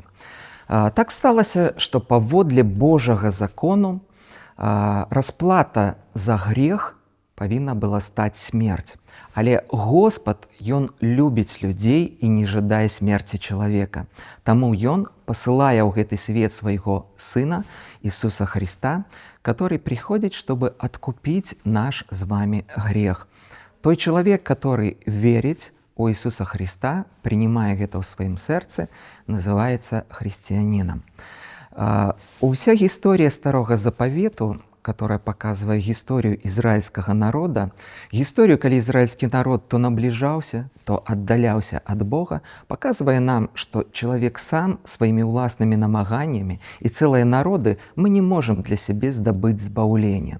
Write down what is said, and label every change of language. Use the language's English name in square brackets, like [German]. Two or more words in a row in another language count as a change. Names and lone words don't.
[Belarusian] Так сталася, што паводле Божага закону расплата за грэх павінна была стаць смерць. Але Господ, Ён любіць людзей і не жадае смерці чалавека. Таму Ён пасылае ў гэты свет свайго Сына, Ісуса Христа, [Russian] который приходит, чтобы откупить наш с вами грех. Той человек, который верит у Иисуса Христа, принимая это в своем сердце, называется христианином. [Belarusian] Уся гісторыя Старога Запавету которая показывае гісторыю ізраільскага народа, гісторыю, калі ізраільскі народ то набліжаўся, то аддаляўся ад Бога, паказвае нам, што чалавек сам сваімі ўласнымі намаганнямі і цэлыя народы мы не можам для сябе здабыць збаўлення.